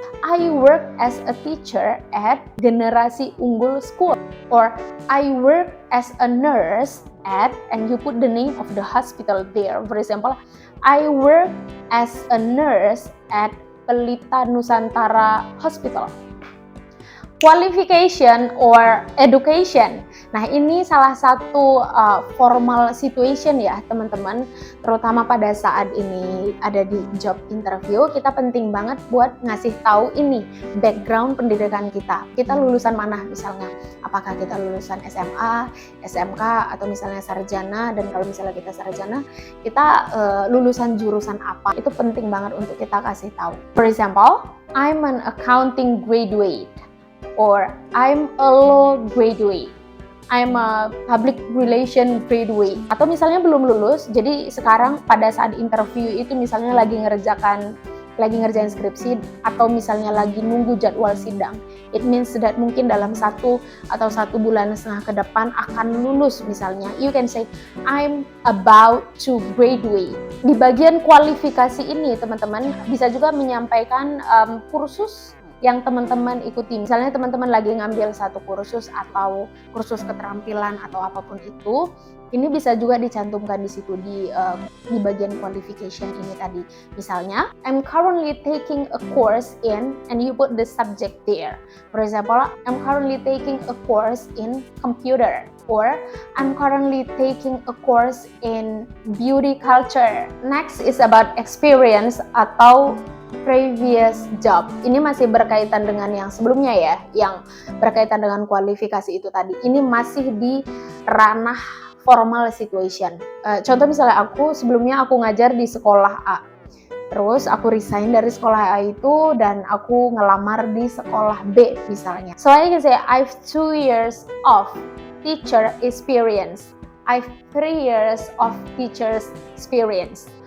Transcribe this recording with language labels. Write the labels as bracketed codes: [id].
[en] I work as a teacher at Generasi Unggul School, or I work as a nurse at, and you put the name of the hospital there. For example, I work as a nurse at Pelita Nusantara Hospital. Qualification or education. [id] Nah, ini salah satu [en] formal situation [id] ya, teman-teman. Terutama pada saat ini ada di job interview, kita penting banget buat ngasih tahu ini background pendidikan kita. Kita lulusan mana misalnya? Apakah kita lulusan SMA, SMK, atau misalnya sarjana? Dan kalau misalnya kita sarjana, kita lulusan jurusan apa? Itu penting banget untuk kita kasih tahu. [en] For example, I'm an accounting graduate. Or I'm a law graduate, I'm a public relation graduate. [id] Atau misalnya belum lulus, jadi sekarang pada saat interview itu misalnya lagi ngerjain skripsi, atau misalnya lagi nunggu jadwal sidang. [en] It means that [id] mungkin dalam 1 atau 1,5 bulan ke depan akan lulus misalnya. [en] You can say I'm about to graduate. [id] Di bagian kualifikasi ini teman-teman bisa juga menyampaikan kursus yang teman-teman ikuti. Misalnya teman-teman lagi ngambil satu kursus atau kursus keterampilan atau apapun itu, Ini bisa juga dicantumkan di situ di bagian qualification ini tadi. Misalnya, [en] I'm currently taking a course in, and you put the subject there. For example, I'm currently taking a course in computer, or I'm currently taking a course in beauty culture. Next is about experience [id] atau [en] previous job. [id] Ini masih berkaitan dengan yang sebelumnya ya, yang berkaitan dengan kualifikasi itu tadi. Ini masih di ranah [en] formal situation. [id] Contoh misalnya sebelumnya aku ngajar di sekolah A. Terus aku resign dari sekolah A itu dan aku ngelamar di sekolah B misalnya. [en] So I can say I have 2 years of teacher experience. I have 3 years of teacher's experience.